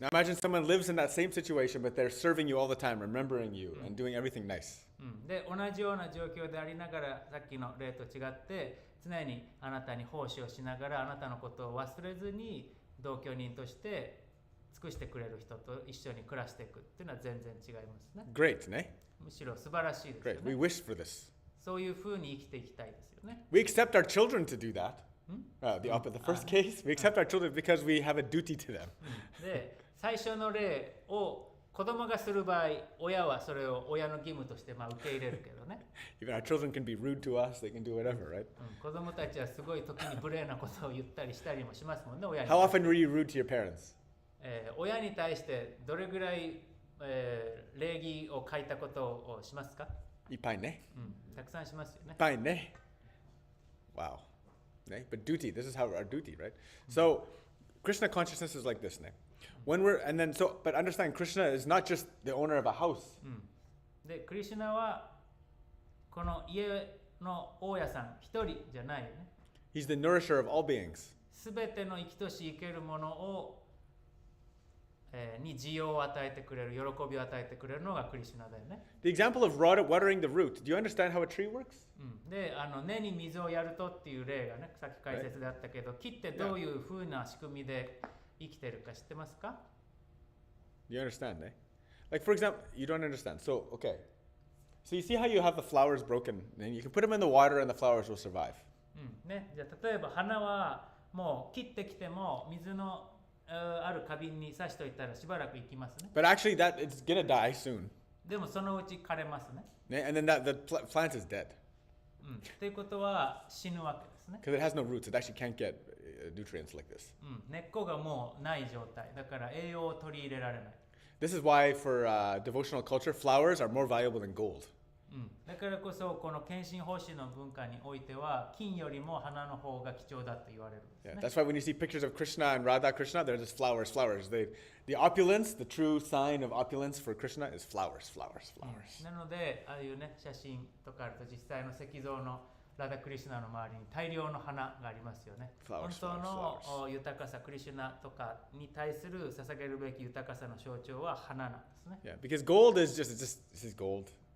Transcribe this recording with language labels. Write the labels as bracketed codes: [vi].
[en] Now imagine someone lives in that same situation, but they're serving you all the time, remembering you, and doing everything nice. [ja] で同じような状況でありながらさっきの例と違って常にあなたに奉仕をしながらあなたのことを忘れずに同居人として尽くしてくれる人と一緒に暮らしていくっていうのは全然違いますね。 [en] Great, ne? [ja] むしろ素晴らしいですよ [en] Great. We [ja] ね。 [en] wish for this. [ja] そういうふうに生きていきたいですよね。 [en] We accept our children to do that. The first case, we accept our children because we have a duty to them. [ja] で最初の例を子供がする場合親はそれを親の義務として受け入れるけどね、 [en] Even our children can be rude to us, they can do whatever, right? [ja] 子供たちはすごい時に無礼なことを言ったりしたりもしますもんね、親に。 [en] How often were you rude to your parents? [ja] 親に対してどれぐらい、礼儀を欠いたことをしますか？ Ipai ne? たくさんしますよね。 Ipai ne? Wow. Ne? [en] But duty, this is how our duty, right? So Krishna consciousness is like this, ne? But understand, Krishna is not just the owner of a house. [ja] で、クリシュナはこの家の大家さん一人じゃないよね。 [en] He's the nourisher of all beings. [ja] すべての生きとし生けるものを、に需要を与えてくれる、喜びを与えてくれるのがクリシュナだよね。 [en] The example of watering the root. Do you understand how a tree works? [ja] で、根に水をやるとっていう例がね、さっき解説であったけど、木ってどういうふうな仕組みで生きてるか知ってますか？ [en] Do you understand, eh? Like, for example, you don't understand. So, okay. So you see how you have the flowers broken, and you can put them in the water and the flowers will survive. [ja] ね、じゃあ例えば花はもう切ってきても水のある花瓶に刺しといたらしばらく生きますね。 [en] But actually, it's gonna die soon. [ja] でもそのうち枯れますね。 [en] And then the plant is dead [ja] っていうことは死ぬわけですね。 [en] because it has no roots. It actually can't get nutrients like this. [ja] 根っこがもうない状態。だから栄養を取り入れられない。 [en] This is why, for devotional culture, flowers are more valuable than gold. [ja] だからこそこの献身奉仕の文化においては金よりも花の方が貴重だと言われるんです [en] Yeah, [ja] ね。 [en] that's why when you see pictures of Krishna and Radha Krishna, they're just flowers, flowers. The opulence, the true sign of opulence for Krishna is flowers, flowers, flowers. [ja] なのでああいうね写真とかあると実際の石像のラダ・クリシュナの周りに大量の花がありますよね。 [en] Flowers, [ja] 本当 [en] flowers, [ja] の [en] flowers. [ja] 豊かさ、クリシュナとかに対する捧げるべき豊かさの象徴は花なんですね。 [en] Yeah, because gold is just this is gold.